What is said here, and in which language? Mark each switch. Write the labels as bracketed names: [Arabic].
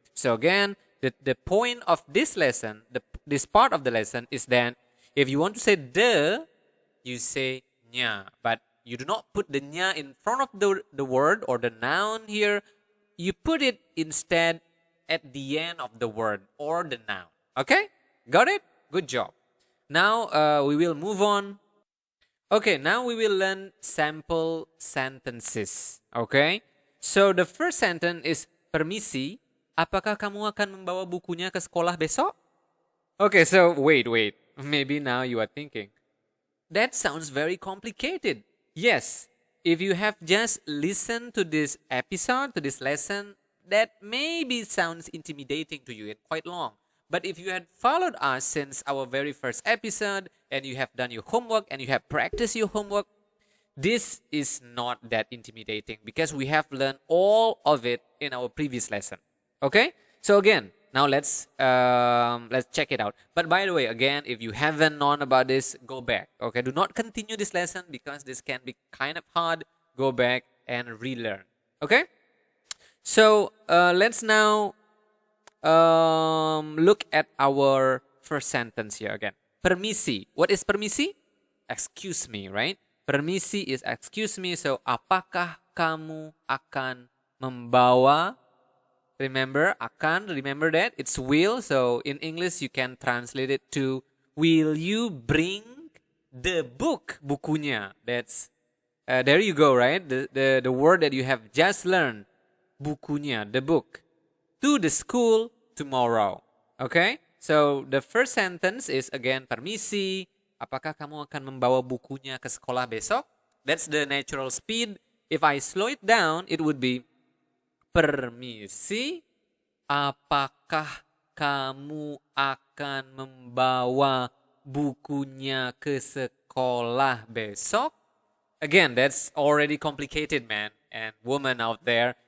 [English] So again, the point of this lesson, this part of the lesson is that if you want to say the, you say nya, but you do not put the nya in front of the word or the noun here. You put it instead at the end of the word or the noun. Okay, got it? Good job. Now we will move on. Okay, now we will learn sample sentences. Okay, so the first sentence is permisi. [Indonesian] Apakah kamu akan membawa bukunya ke sekolah besok? [English] Okay, so wait. Maybe now you are thinking, that sounds very complicated. Yes, if you have just listened to this episode, to this lesson, that maybe sounds intimidating to you and quite long. But if you had followed us since our very first episode and you have done your homework and you have practiced your homework, this is not that intimidating because we have learned all of it in our previous lesson. Okay? So again, now let's check it out. But by the way, again, if you haven't known about this, go back. Okay, do not continue this lesson because this can be kind of hard. Go back and relearn. Okay, so let's now look at our first sentence here again. Permisi. What is permisi? Excuse me, right? Permisi is excuse me. So [Indonesian] apakah kamu akan membawa? [English] Remember, akan, remember that? It's will. So in English, you can translate it to, will you bring the book, bukunya? That's, there you go, right? The word that you have just learned, bukunya, the book, to the school tomorrow. Okay? So the first sentence is again, permisi. [Indonesian] Apakah kamu akan membawa bukunya ke sekolah besok? [English] That's the natural speed. If I slow it down, it would be, [Indonesian] permisi, apakah kamu akan membawa bukunya ke sekolah besok? [English] Again, that's already complicated, man and woman out there.